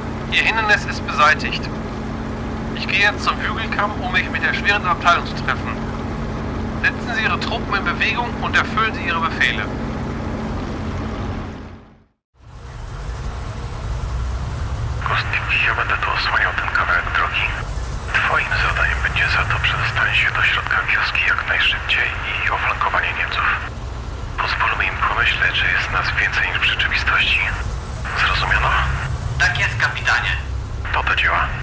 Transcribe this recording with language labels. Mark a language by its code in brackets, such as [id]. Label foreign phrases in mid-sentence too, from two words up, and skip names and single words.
[de] Ihr Hindernis ist beseitigt. Ich gehe jetzt zum Hügelkamm, um mich mit der schweren Abteilung zu treffen. Setzen Sie Ihre Truppen in Bewegung und erfüllen Sie Ihre Befehle. [pl] Kostnik, ja będę tu osłaniał ten kawałek drogi. Twoim zadaniem będzie za to przedostanie się do środka wioski jak najszybciej i oflankowanie Niemców. Pozwólmy im pomyśleć, że jest nas więcej niż w rzeczywistości. Zrozumiano? Tak jest, kapitanie. To do dzieła.